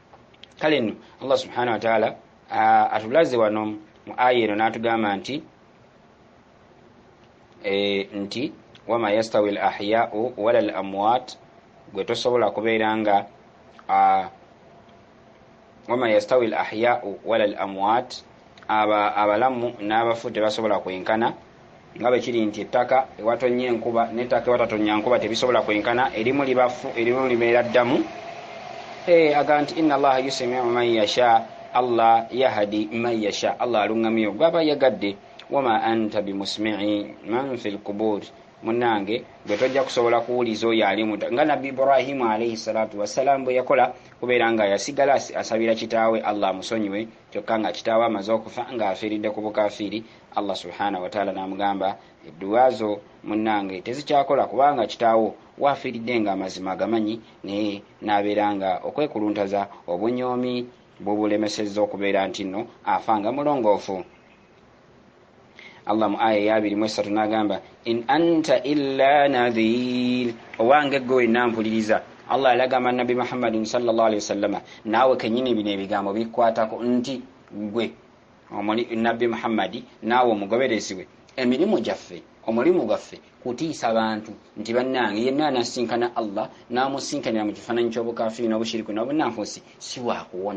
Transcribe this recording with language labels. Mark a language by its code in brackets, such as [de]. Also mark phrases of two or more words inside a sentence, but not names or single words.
[lg] Kale nno Allah [ar] سبحانه وتعالى [lg] atulaze wano mu aya eno n'atugamba nti [ar] وما يستوي الأحياء ولا الأموات, [lg] gwe tosobola kubeera nga [ar] وما يستوي الأحياء ولا الأموات, [lg] abalamu n'abafu tebasobola kwenkana, nga bwe kiri nti ettaka ewatonnya enkuba n'ettaka ewatatonnya nkuba tebisobola kwenkana, erimu libafu erimu libeera ddamu. Aga nti [ar] إن الله يسمع من يشاء الله يهدي من يشاء, Allah yahdi man yasha, [lg] Allah alungamyo gwaba yagadde. [ar] وما أنت بمسمع من في القبور, [lg] munange bwe tojja kusobola kuwuliza oyo ali muta, nga nabbi Ibrahimu [ar] عليه الصلاة والسلام [lg] bwe yakola, kubeera nga yasigala asabira kitaawe Allah amusonyiwe, kyokka nga kitaawe amaze okufa nga afiiridde ku bukafiiri. Allah [ar] سبحانه وتعالى [lg] n'amugamba edduwa zo munange tezikyakola, kubanga kitaawo waafiiridde nga amazima agamanyi, naye n'abeera nga okwekuluntaza obunyoomi bubulemesezza okubeera nti nno afanga mulongoofu. Allah mu aya ya 23 n'agamba [ar] إن أنت إلا نذير, [lg] owange gwe nampuliriza. Allah alagamba Nabi Muhammadin [ar] صلى الله عليه وسلم, [lg] naawe kenyini bino ebigambo bikwatako nti gwe Nabi Muhammadi naawe omugoberezi we, emirimu gyaffe, omulimu gwaffe kutiisa abantu nti bannange yenna anasinkana Allah n'amusinkanira mu kifaananyi ky'obukafiiri n'obushiriku n'obunnanfuusi si waakuwona.